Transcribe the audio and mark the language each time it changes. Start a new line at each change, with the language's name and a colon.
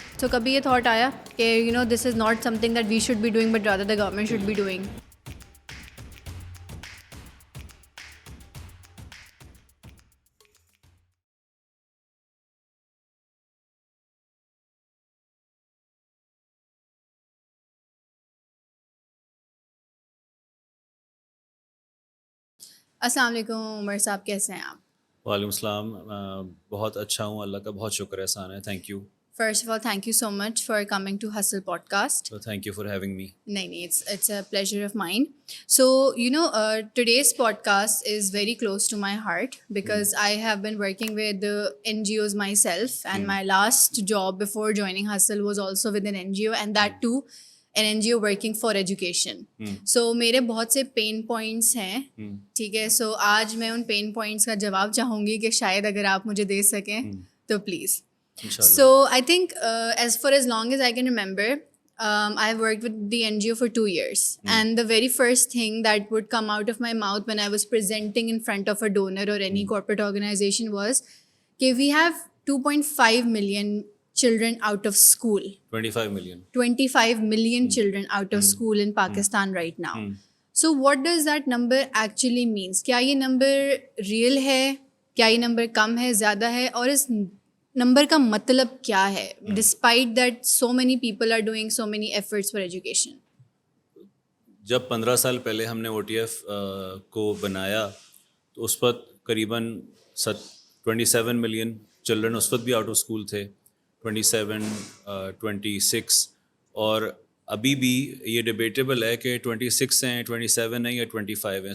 Urdu: تو کبھی یہ تھاٹ آیا کہ
English: This is not something that we should be doing but rather the government should be doing?
Urdu: السلام علیکم عمر صاحب, کیسے ہیں آپ؟ وعلیکم السلام, بہت اچھا ہوں, اللہ کا بہت شکر احسان ہے, thank you.
English: First of all thank you so much for coming to Hustle podcast. Thank you for having me. نہیں, it's a pleasure of mine. So, today's podcast is very close to my heart because I have been working with the NGOs myself, and my last job before joining Hustle was also with an NGO, and that too an NGO working for education. So,
Urdu: میرے بہت سے pain points ہیں, ٹھیک ہے. سو آج میں ان pain points کا جواب چاہوں گی کہ شاید اگر آپ مجھے دے سکیں تو please.
English: So I think as long as I can remember, I've worked with the NGO for 2 years. And the very first thing that would come out of my mouth when I was presenting in front of a donor or any corporate organization was that we have 2.5 million children out of school. 25 million. 25 million children out of school in Pakistan right now. So what does that number actually means?
Urdu: کیا یہ number real ہے, کیا یہ number کم ہے, زیادہ ہے, اور اس number کا مطلب کیا ہے
English: Despite that so many people are doing so many efforts for education?
Urdu: جب 15 سال پہلے ہم نے OTF کو بنایا تو اس وقت قریباً 27 ملین چلڈرن اس وقت بھی آؤٹ آف اسکول تھے, 27, 26, اور ابھی بھی یہ ڈبیٹیبل ہے کہ 26 ہیں, 27 ہیں یا 25 ہیں.